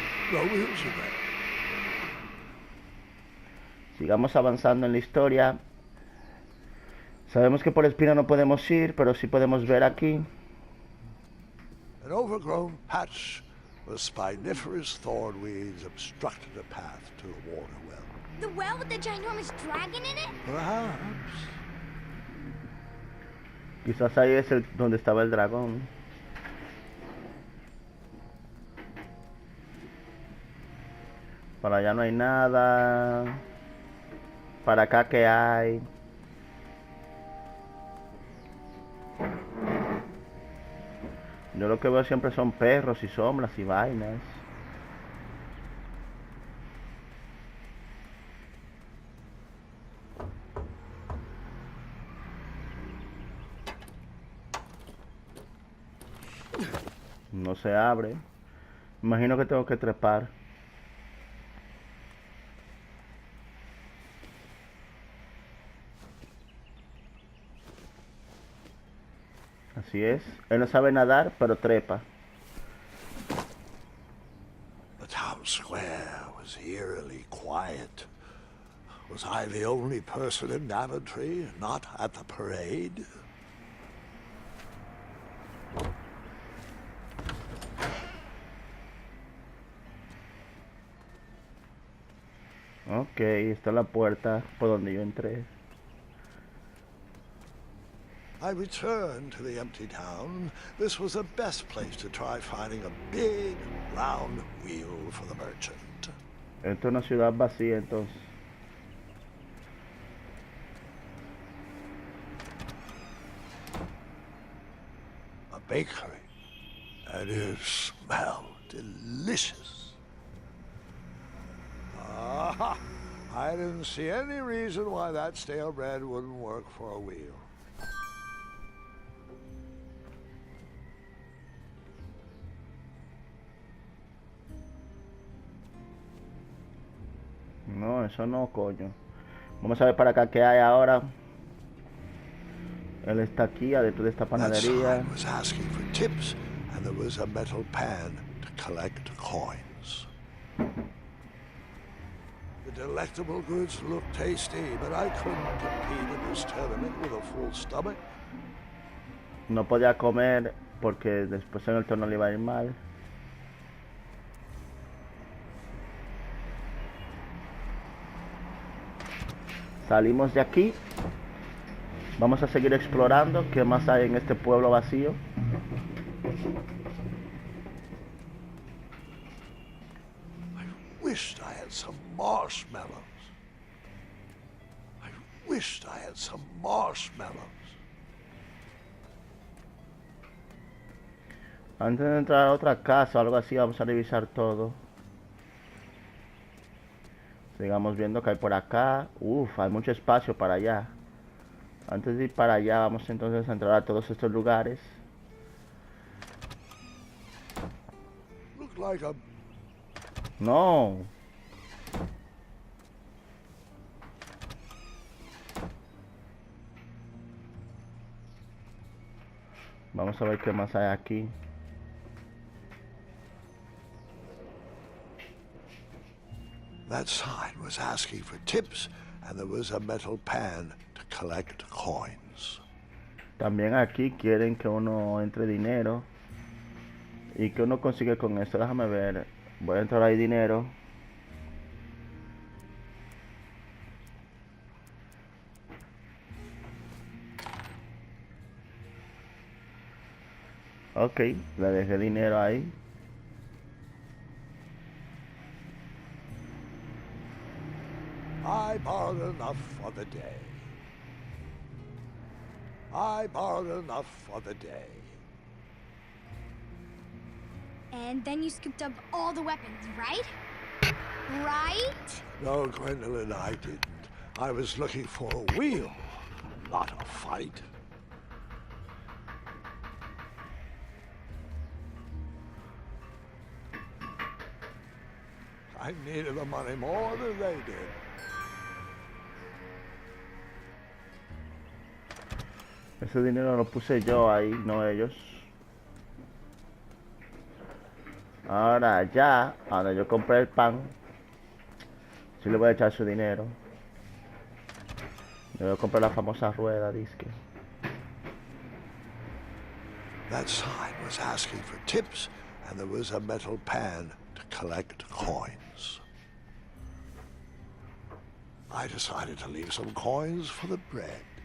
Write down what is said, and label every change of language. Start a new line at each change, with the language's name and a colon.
English: No wheels are there.
Spanish: Sigamos avanzando en la historia. Sabemos que por espina no podemos ir, pero sí podemos ver aquí.
English: An overgrown patch of spiniferous thorn weeds obstructed a path to the water well. The well with the ginormous dragon in it? Perhaps.
Spanish: Quizás ahí es donde estaba el dragón. Para allá no hay nada. Para acá, ¿qué hay? Yo lo que veo siempre son perros y sombras y vainas. No se abre. Imagino que tengo que trepar. Así es. Él no sabe nadar, pero trepa.
English: The town square was eerily quiet. Was I the only person in Daventry not at the parade?
Spanish: Ok, está la puerta por donde yo entré.
English: I returned to the empty town. This was the best place to try finding a big, round wheel for the merchant.
Spanish: Esto es una ciudad vacía, entonces.
English: A bakery. And it smelled delicious. Ah, I didn't see any reason why that stale bread wouldn't work for a wheel.
Spanish: No, eso no, coño. Vamos a ver para acá qué hay ahora. Él está aquí, adentro de esta
English: That
Spanish: panadería.
English: sign was asking for tips, and there was a metal pan to collect coins. The delectable goods looked tasty, but I couldn't compete in this tournament with a full stomach.
Spanish: No podía comer porque después en el torneo le iba a ir mal. Salimos de aquí. Vamos a seguir explorando qué más hay en este pueblo vacío.
English: I wished I had some marshmallows. I wished I had some marshmallows.
Spanish: Antes de entrar a otra casa o algo así, vamos a revisar todo. Sigamos viendo que hay por acá. Uf, hay mucho espacio para allá. Antes de ir para allá, vamos entonces a entrar a todos estos lugares.
English: Looked like a
Spanish: No. Vamos a ver qué más hay aquí.
English: That sign was asking for tips, and there was a metal pan to collect coins.
Spanish: También aquí quieren que uno entre dinero. ¿Y que uno consigue con esto? Déjame ver. Voy a entrar ahí dinero. Ok, le dejé dinero ahí.
English: I borrowed enough for the day. I borrowed enough for the day. And then you scooped up all the weapons, right? Right? No, Gwendolyn, I didn't. I was looking for a wheel, not a fight. I needed the money more than they did.
Spanish: Ese dinero lo puse yo ahí, no ellos. Ahora ya, ahora yo compré el pan. Sí le voy a echar su dinero. Yo voy a comprar la famosa rueda, disque.
English: That sign was asking for tips, and there was a metal pan to collect coins. I decided to leave some coins for the bread.